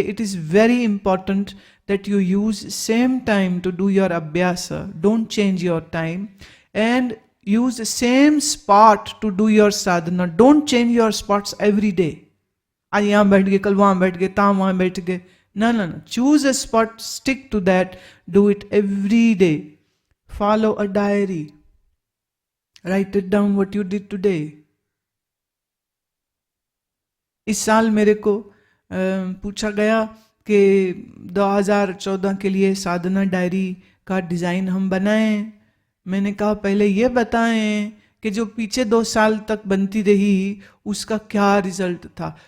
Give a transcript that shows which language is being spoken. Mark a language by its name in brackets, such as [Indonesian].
[English] It is very important that you use same time to do your अभ्यास. Don't change your time and use same spot to do your साधना. Don't change your spots every day. [Hindi] आज यहां बैठ गए, कल वहां बैठ गए, ता वहां बैठ गए. [English] No, no, no. Choose a spot, stick to that, do it every day. Follow a diary. Write it down what you did today. [Hindi] इस साल मेरे को पूछा गया कि 2014 के लिए साधना डायरी का डिज़ाइन हम बनाएं। मैंने कहा पहले ये बताएं कि जो पीछे 2 साल तक बनती रही उसका क्या रिजल्ट था।